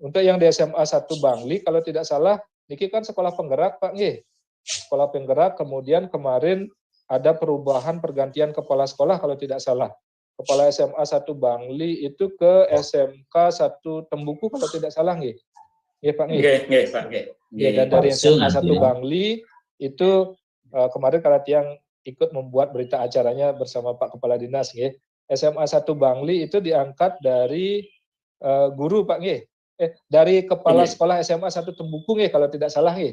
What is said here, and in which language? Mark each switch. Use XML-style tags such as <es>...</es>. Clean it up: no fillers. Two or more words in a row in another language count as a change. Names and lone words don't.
<id>Untuk yang di SMA 1 Bangli, kalau tidak salah, Niki kan sekolah penggerak Pak, sekolah penggerak, kemudian kemarin ada perubahan pergantian kepala sekolah kalau tidak salah. Kepala SMA 1 Bangli itu ke SMK 1 Tembuku kalau tidak salah nggih.</id> <ban>Nggih Pak nggih. Nggih, Pak, nggih.</ban> <id>Ya, dan dari SMA 1 Bangli itu kemarin kalau tiang ikut membuat berita acaranya bersama Pak Kepala Dinas nggih. SMA 1 Bangli itu diangkat dari guru Pak nggih. Dari kepala sekolah SMA 1 Tembuku nggih kalau tidak salah nggih.</id>